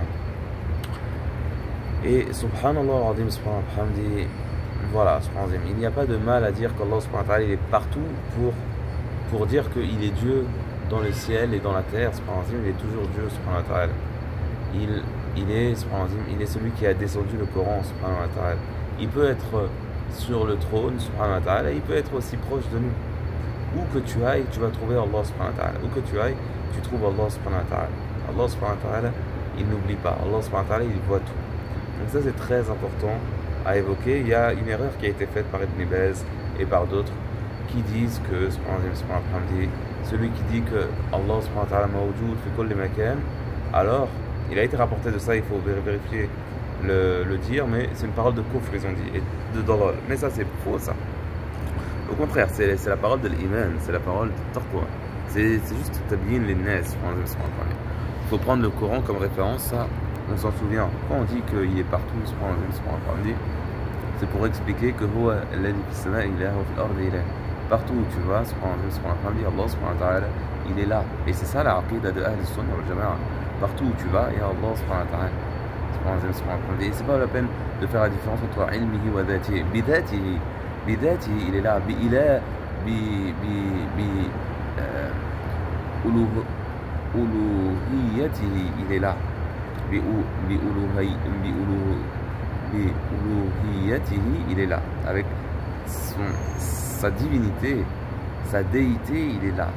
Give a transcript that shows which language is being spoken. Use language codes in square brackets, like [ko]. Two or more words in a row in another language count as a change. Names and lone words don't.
[ar] Et سبحان الله العظيم، سبحان الله الحمدي, [fr] voilà, subhanallah, il n'y a pas de mal à dire qu'Allah [ar] سبحانه وتعالى [fr] il est partout pour dire qu'il est Dieu dans le ciel et dans la terre, subhanallah, il est toujours Dieu subhanahu wa ta'ala. Il est celui qui a descendu le Coran [ar] سبحانه وتعالى. [fr] Il peut être sur le trône [ar] سبحانه وتعالى, [fr] il peut être aussi proche de nous. Où que tu ailles, tu vas trouver Allah [ar] سبحانه وتعالى. [fr] Où que tu ailles, tu trouves Allah [ar] سبحانه وتعالى. [fr] Allah [ar] سبحانه وتعالى, [fr] il n'oublie pas. Allah [ar] سبحانه وتعالى, [fr] il voit tout. Donc ça c'est très important à évoquer. Il y a une erreur qui a été faite par Ibn Baz et par d'autres qui disent que celui qui dit que Allah [ar] سبحانه وتعالى موجود في كل مكان, [fr] alors il a été rapporté de ça, il faut vérifier le dire, mais c'est une parole de kufr, ils ont dit, et de dalal. Mais ça c'est faux ça. Au contraire, c'est la parole de l'iman, c'est la parole de taqwa. C'est juste [ar] تبيين للناس. [fr] Il faut prendre le Coran comme référence, ça on s'en souvient. Quand on dit qu'il est partout, c'est pour expliquer que partout où tu vas, Allah [ar] سبحانه وتعالى, [fr] il est là. Et c'est ça la aqida de [ar] أهل السنة والجماعة. [fr] Partout où tu vas, il y a Allah [ar] سبحانه وتعالى. [fr] Et c'est pas la peine de faire la différence entre [ar] علمه وذاته. [fr] Bidhatihi, il est là. Uluhiyatihi, il est là. Uluhiyatihi, il est là. Avec sa divinité, sa déité, il est là.